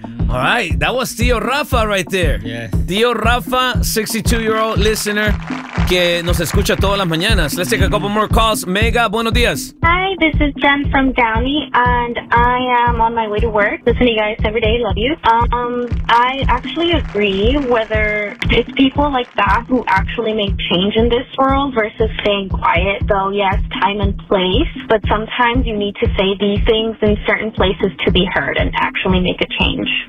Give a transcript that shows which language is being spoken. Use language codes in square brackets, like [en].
[en] All right, that was Tío Rafa right there. Yes. [es] Tío Rafa, [en] 62-year-old listener [es] que nos escucha todas las mañanas. [en] Let's take a couple more calls. Mega, [es] buenos días. [en] Hi, this is Jen from Downey, and I am on my way to work. Listen to you guys every day, love you. I actually agree whether it's people like that who actually make change in this world versus staying quiet, though yes, time and place, but sometimes you need to say these things in certain places to be heard and actually make a change.